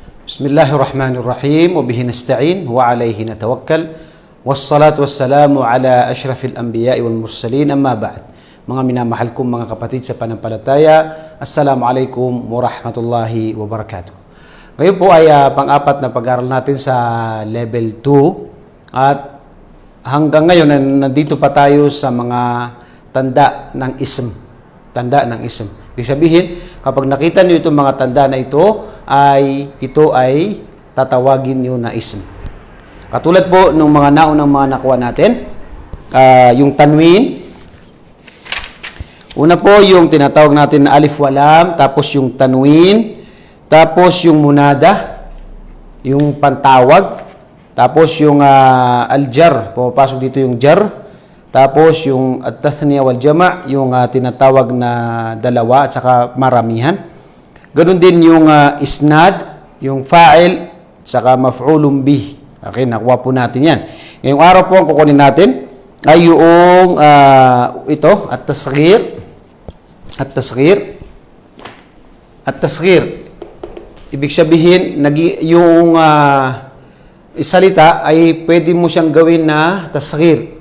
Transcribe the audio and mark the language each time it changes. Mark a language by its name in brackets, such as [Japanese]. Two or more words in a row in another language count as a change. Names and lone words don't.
[Arabic] بسم الله الرحمن الرحيم. وبه نستعين وعليه نتوكل. والصلاة والسلام على أشرف الأنبياء والمرسلين. أما بعد. [Filipino] Mga minamahal kong mga kapatid sa panampalataya, [Arabic] السلام عليكم ورحمة الله وبركاته. [Filipino] Ngayon po ay pang-apat na pag-aaral natin sa level 2 at hanggang ngayon nandito pa tayo sa mga tanda ng ism. Tanda ng ism. Ibig sabihin, kapag nakita niyo itong mga tanda na ito ay tatawagin niyo na ism. Katulad po ng mga naunang mga nakuha natin, yung tanwin. Una po yung tinatawag natin na [Arabic] ألف ولام, [Filipino] tapos yung tanwin, tapos yung munada, yung pantawag, tapos yung aljar, pumapasok dito yung jar, tapos yung [Arabic] التثنية والجمع', [Filipino] yung tinatawag na dalawa at saka maramihan. Ganun din yung isnad, yung fa'il, saka [Arabic] مفعول به. [Filipino] Okay, nakuha po natin yan. Ngayong araw po ang kukunin natin ay yung ito, at-tasghir. At-tasghir. At-tasghir. Ibig sabihin, yung salita ay pwede mo siyang gawin na tasghir.